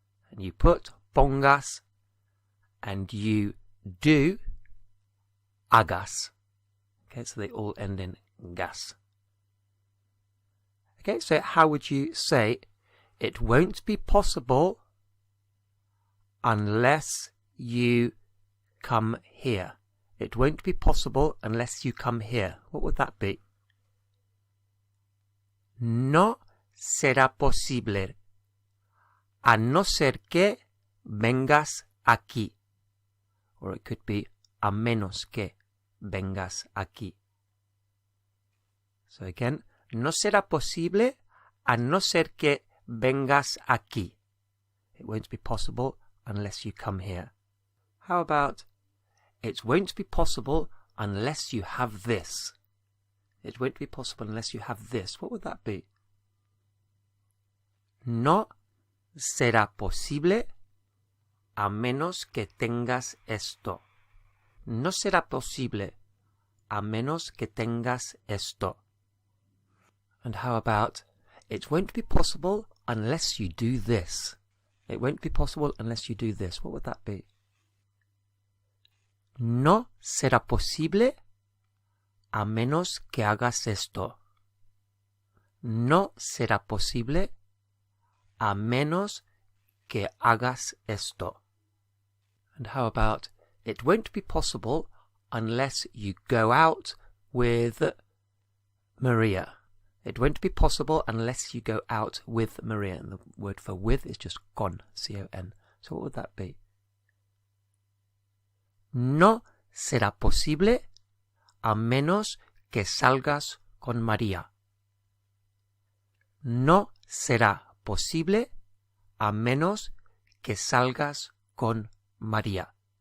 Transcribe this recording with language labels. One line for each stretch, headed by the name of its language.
English: And you put pongas, and you do hagas. Okay, so they all end in gas. Okay, so how would you say, it won't be possible unless you come here? It won't be possible unless you come here. What would that be?
Spanish: No será posible a no ser que vengas aquí. Or it could be a menos que vengas aquí. So again, no será posible a no ser que vengas aquí.
English: It won't be possible unless you come here. How about, it won't be possible unless you have this. It won't be possible unless you have this. What would that be?
Spanish: No será posible a menos que tengas esto. No será posible a menos que tengas esto.
English: And how about, it won't be possible unless you do this. It won't be possible unless you do this. What would that be?
Spanish: No será posible a menos que hagas esto. No será posible a menos que hagas esto.
English: And how about, it won't be possible unless you go out with Maria. It won't be possible unless you go out with Maria. And the word for with is just con, C-O-N. So what would that be?
Spanish: No será posible a menos que salgas con María. No será posible a menos que salgas con María.